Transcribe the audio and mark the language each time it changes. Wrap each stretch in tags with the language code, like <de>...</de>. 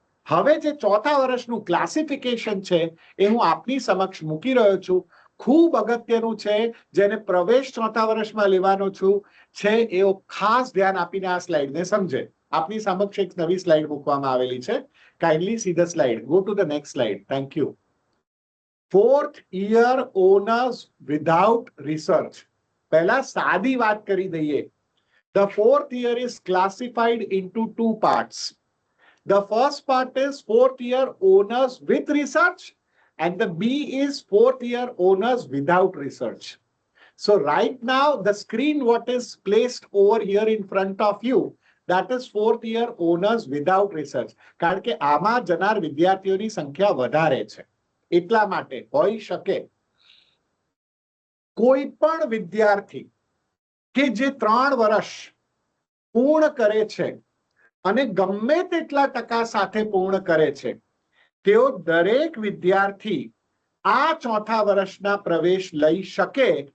<gu>હવે જે ચોથા વર્ષનું ક્લાસિફિકેશન છે એ હું આપની સમક્ષ મૂકી રહ્યો છું. ખૂબ અગત્યનું છે, જેને પ્રવેશ ચોથા વર્ષમાં લેવાનો છું છે એઓ ખાસ ધ્યાન આપીને આ સ્લાઇડને સમજે. આપની સમક્ષ એક નવી સ્લાઇડ મૂકવામાં આવેલી છે.</gu> <en>Kindly see the slide. Go to the next slide. Thank you. 4th year honors without research.</en> <gu>પહેલા સાદી વાત કરી દઈએ.</gu> <en>The 4th year is classified into 2 parts. The first part is 4th year honors with research, and the B is 4th year honors without research. So right now the screen what is placed over here in front of you, that is 4th year honors without research.</en> <gu>કારણ કે આમાં જનાર વિદ્યાર્થીઓની સંખ્યા વધારે છે, એટલા માટે હોઈ શકે. કોઈ પણ વિદ્યાર્થી કે જે 3 વર્ષ પૂર્ણ કરે છે અને ગમે તેટલા ટકા સાથે પૂર્ણ કરે છે તેઓ દરેક વિદ્યાર્થી આ ચોથા વર્ષના પ્રવેશ લઈ શકે,</gu>